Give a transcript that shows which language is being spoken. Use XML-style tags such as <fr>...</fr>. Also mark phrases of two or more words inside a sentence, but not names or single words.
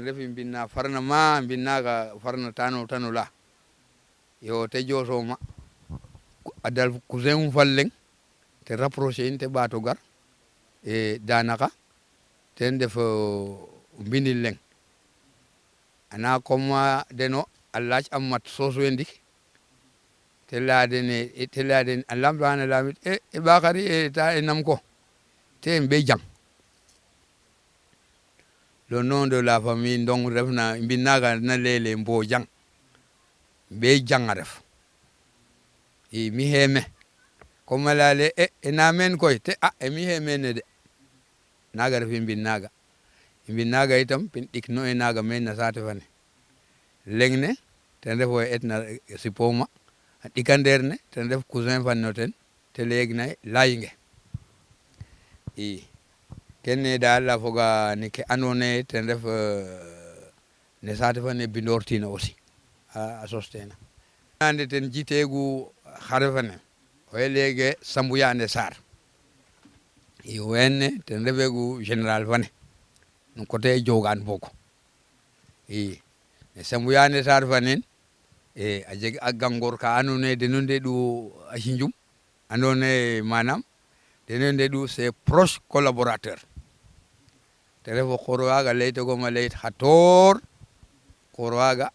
<srr>refi mbin na farna ma mbin naga farna tano la yo te joosoma a dal cousin um fal leng te rapprocher in te ɓaato gar danaka ten def mbinil leng ana comme deno a laac a mat soos we ndik te leya den a lamtana lamit e ɓaxari ta nam ko te mbe jang</srr> <fr>le nom de la famille</fr> <srr>Ndong refna mbin naga na leyele Mbojang mbe jang a ref i mi xeeme comme a leya le na meen koy te mi xeemene de naga refi mbin naga itam pin ɗik no e naga meen na saate fane leng ne ten ref oxe etna sipoma a ɗikandeer ne ten ref cousin fan no ten te leeg na layinge i kene daal a foga no ke andoona yee ten ref ne sate fane bindortina aussi a sostena ande ten jitegu xare fane oye lege Sambuyande Sarr i wenne ten refegu général fane no côté Diogan boko i ne Sambuyande Sarr fanen e a jeg a gangor ka ando naye deno ndeɗu a Sinjum ando naye manam deno ndeɗu</srr> <fr>c'est proche collaborateur</fr> <srr>te refo xor waga leytogoma leyit xa toor xor waga</srr>